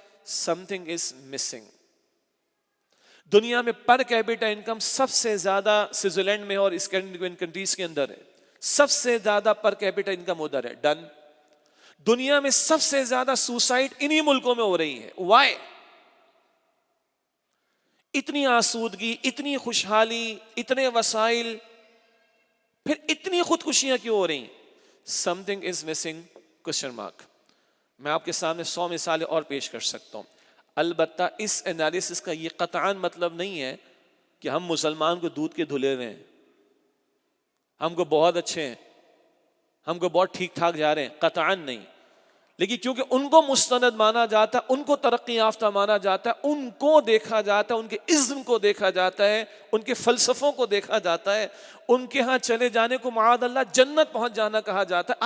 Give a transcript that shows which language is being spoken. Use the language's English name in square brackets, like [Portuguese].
[English] Something is missing. [Urdu] دنیا میں per capita income سب سے زیادہ سوئٹزرلینڈ میں اور اسکینڈینیوین کنٹریز کے اندر ہے. سب سے زیادہ پر کیپٹا انکم ادھر ہے. ڈن. دنیا میں سب سے زیادہ سوسائڈ انہی ملکوں میں ہو رہی ہے. وائی؟ اتنی آسودگی، اتنی خوشحالی، اتنے وسائل، پھر اتنی خودکشیاں کیوں ہو رہی ہیں؟ [English] Something is missing question mark. [Urdu] میں آپ کے سامنے 100 مثالیں اور پیش کر سکتا ہوں. البتہ اس انالیسس کا یہ قطعاً مطلب نہیں ہے کہ ہم مسلمان کو دودھ کے دھلے ہوئے ہیں، ہم کو بہت اچھے ہیں، ہم کو بہت ٹھیک ٹھاک جا رہے ہیں. قطعاً نہیں. لیکن کیونکہ ان کو مستند مانا جاتا ہے، ان کو ترقی یافتہ مانا جاتا ہے، ان کو دیکھا جاتا ہے، ان کے ازم کو دیکھا جاتا ہے، ان کے فلسفوں کو دیکھا جاتا ہے، ان کے ہاں چلے جانے کو معاذ اللہ جنت پہنچ جانا کہا جاتا ہے.